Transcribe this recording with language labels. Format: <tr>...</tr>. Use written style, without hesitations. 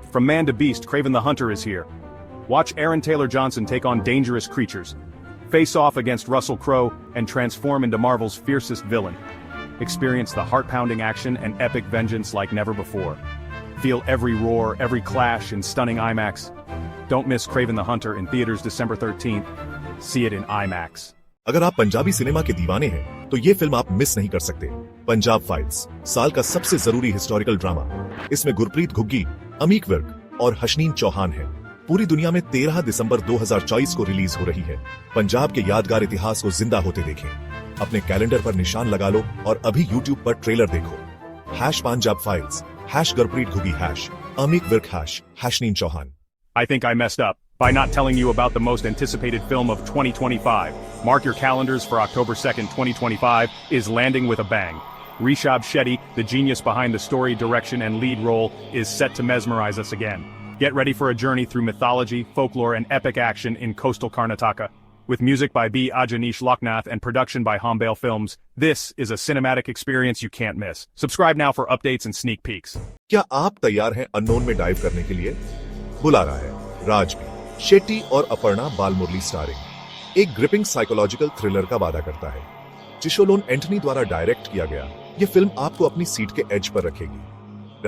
<en>From man to beast, Kraven the Hunter is here. Watch Aaron Taylor Johnson take on dangerous creatures, face off against Russell Crowe, and transform into Marvel's fiercest villain. Experience the heart-pounding action and epic vengeance like never before. Feel every roar, every clash in stunning IMAX. Don't miss Kraven the Hunter in theaters December 13th. See it in IMAX.</en> <hi>अगर आप Punjabi cinema के दीवाने हैं तो ये film आप miss नहीं कर सकते। पंजाब फाइल्स, साल का सबसे जरूरी हिस्टोरिकल ड्रामा। इसमें गुरप्रीत घुग्गी, अमीक विर्क और हशनीन चौहान हैं। पूरी दुनिया में 13 दिसंबर 2024 को रिलीज हो रही है। पंजाब के यादगार इतिहास को जिंदा होते देखें। अपने कैलेंडर पर निशान लगा लो और अभी YouTube पर ट्रेलर देखो। #Punjab files, #Gurpreet Ghuggi, #अमीक Virk, #हशनीन Chauhan.</hi> <en>I think I messed up by not telling you about the most anticipated film of 2025. Mark your calendars for October 2nd, 2025 is landing with a bang. Rishabh Shetty, the genius behind the story, direction, and lead role, is set to mesmerize us again. Get ready for a journey through mythology, folklore, and epic action in coastal Karnataka. With music by B. Ajanish Loknath and production by Hombale Films, this is a cinematic experience you can't miss. Subscribe now for updates and sneak peeks.</en> <hi>क्या आप तैयार हैं unknown में dive करने के लिए? बुला रहा है राजबी शेट्टी और अपर्णा बालमुरली स्टारिंग। एक ग्रिपिंग साइकोलॉजिकल थ्रिलर का वादा करता है। चिशोलोन एंटनी द्वारा डायरेक्ट किया गया ये फिल्म आपको अपनी सीट के एज पर रखेगी।</hi>